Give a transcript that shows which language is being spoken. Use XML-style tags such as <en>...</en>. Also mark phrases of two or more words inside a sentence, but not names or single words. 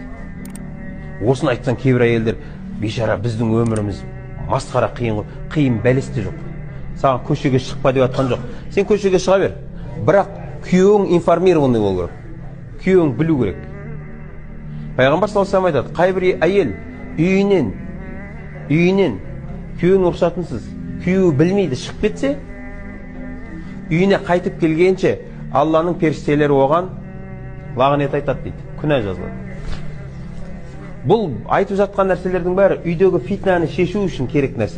<kk>Осыны айтқан кейбір әйелдер, бейшара біздің өміріміз масқара қиын бәлесте жоқ. Саған көшеге шықпа деп атқан жоқ. Сен көшеге шыға бер. Бірақ күйеуің информированный болу керек. Күйеуің білу керек. Пайғамбар</kk> <ar>صلى الله عليه وسلم</ar> <kk>айтады, қайбір әйел үйінен күйеуінің рұқсатынсыз, күйеуі білмейді шығып кетсе, үйіне қайтып келгенше Алланың періштелері оған лағнет айтады дейді, күнә жазылады. Бұл айтып жатқан нәрселердің бәрі үйдегі фитнаны шешу үшін керек нәрсе.</kk>